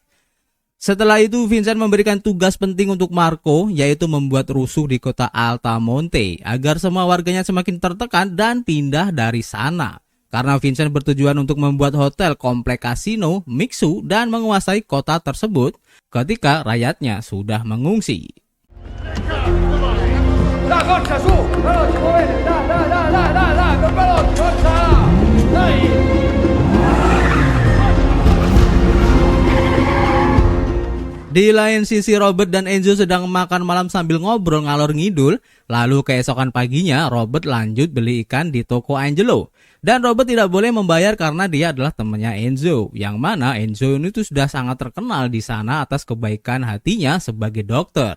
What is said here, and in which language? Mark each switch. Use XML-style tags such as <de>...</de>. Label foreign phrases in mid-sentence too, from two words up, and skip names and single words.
<id>Setelah itu Vincent memberikan tugas penting untuk Marco yaitu membuat rusuh di kota Altamonte agar semua warganya semakin tertekan dan pindah dari sana. Karena Vincent bertujuan untuk membuat hotel komplek kasino, mixu dan menguasai kota tersebut ketika rakyatnya sudah mengungsi.</id> <it>La goccia su, veloci, muovete, dai, più veloci, forza, dai.</it> <id>Di lain sisi Robert dan Enzo sedang makan malam sambil ngobrol</id> <jv>ngalor ngidul.</jv> <id>Lalu keesokan paginya Robert lanjut beli ikan di toko Angelo. Dan Robert tidak boleh membayar karena dia adalah temannya Enzo. Yang mana Enzo ini tuh sudah sangat terkenal di sana atas kebaikan hatinya sebagai dokter.</id>